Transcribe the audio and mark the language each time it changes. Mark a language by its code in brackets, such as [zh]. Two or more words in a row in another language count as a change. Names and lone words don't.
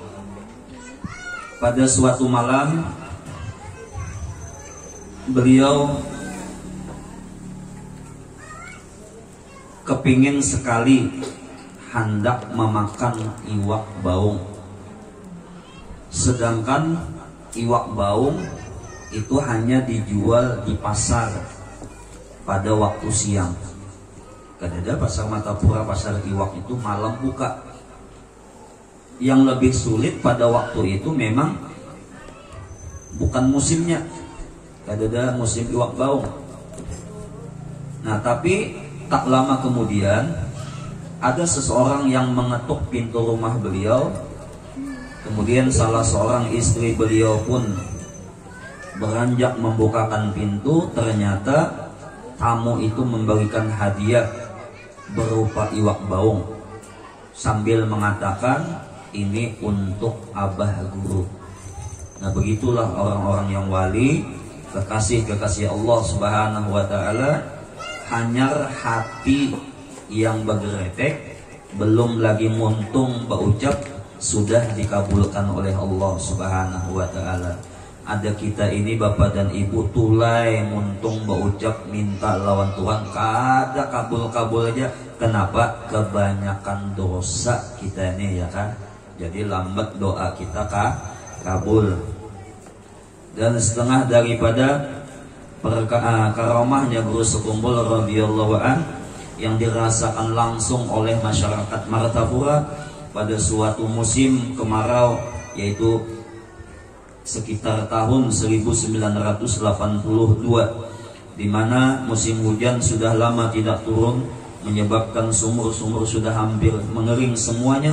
[id] pada suatu malam beliau kepingin sekali hendak memakan iwak baung, sedangkan iwak baung itu hanya dijual di pasar pada waktu siang. [bjn] Kadada pasar Matapura, pasar iwak itu malam buka. [id] Yang lebih sulit pada waktu itu memang bukan musimnya, [bjn] kadada musim iwak baung. [id] Nah tapi tak lama kemudian ada seseorang yang mengetuk pintu rumah beliau. Kemudian salah seorang istri beliau pun beranjak membukakan pintu. Ternyata tamu itu memberikan hadiah berupa iwak baung sambil mengatakan ini untuk abah guru. Nah begitulah orang-orang yang wali, kekasih-kekasih Allah [ar] Subhanahu wa Ta'ala, [bjn] hanyar hati yang bergeretek, belum lagi muntung berucap sudah dikabulkan oleh Allah [ar] Subhanahu wa Ta'ala. [bjn] Ada kita ini bapak dan ibu tulai muntung berucap minta lawan Tuhan kada kabul-kabul aja. [id] Kenapa? Kebanyakan dosa kita ini ya kan. Jadi lambat doa kita kabul. Dan setengah daripada karamahnya Guru Sekumpul [ar] radhiyallahu an [id] yang dirasakan langsung oleh masyarakat Martapura pada suatu musim kemarau, yaitu sekitar tahun 1982, di mana musim hujan sudah lama tidak turun, menyebabkan sumur-sumur sudah hampir mengering semuanya.